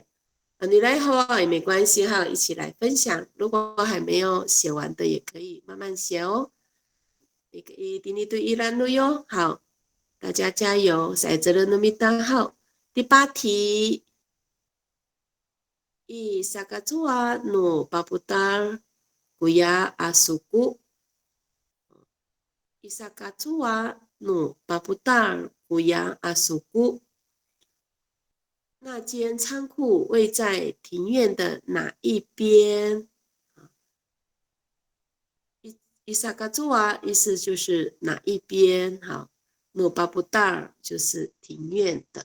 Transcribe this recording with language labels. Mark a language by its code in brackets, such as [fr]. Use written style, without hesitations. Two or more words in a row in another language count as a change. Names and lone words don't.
[zh] 你来后也没关系哈，一起来分享。如果还没有写完的，也可以慢慢写哦。一定对一兰路哟。好，大家加油！赛泽勒努米达好。第8 题。 [ami] Isakazua no paputar kuya asuku. Isakazua no paputar kuya asuku. [zh] 那间仓库位在庭院的哪一边？伊萨嘎祖啊，意思就是哪一边？好，诺巴布达尔就是庭院的。